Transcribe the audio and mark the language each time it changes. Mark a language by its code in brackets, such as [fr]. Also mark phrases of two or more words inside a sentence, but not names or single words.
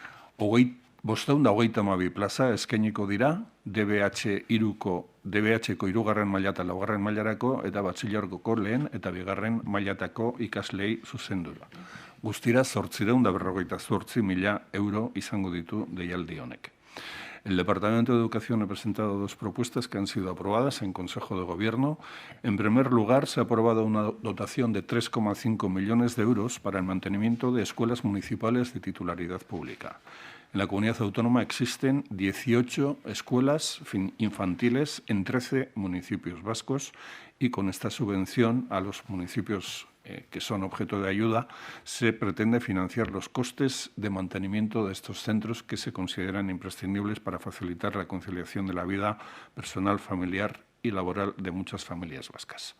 [eu] 532 plaza eskainiko dira DBH-ko 3. maila eta 4. mailarako eta batxilergoko lehen eta 2. mailatako ikaslei zuzendura. Guztira 858.000 euro izango ditu deialdi honek. [es] El Departamento de Educación ha presentado dos propuestas que han sido aprobadas en Consejo de Gobierno. En primer lugar, se ha aprobado una dotación de 3,5 millones de euros para el mantenimiento de escuelas municipales de titularidad pública. En la comunidad autónoma existen 18 escuelas infantiles en 13 municipios vascos y con esta subvención a los municipios que son objeto de ayuda, se pretende financiar los costes de mantenimiento de estos centros que se consideran imprescindibles para facilitar la conciliación de la vida personal, familiar y laboral de muchas familias vascas.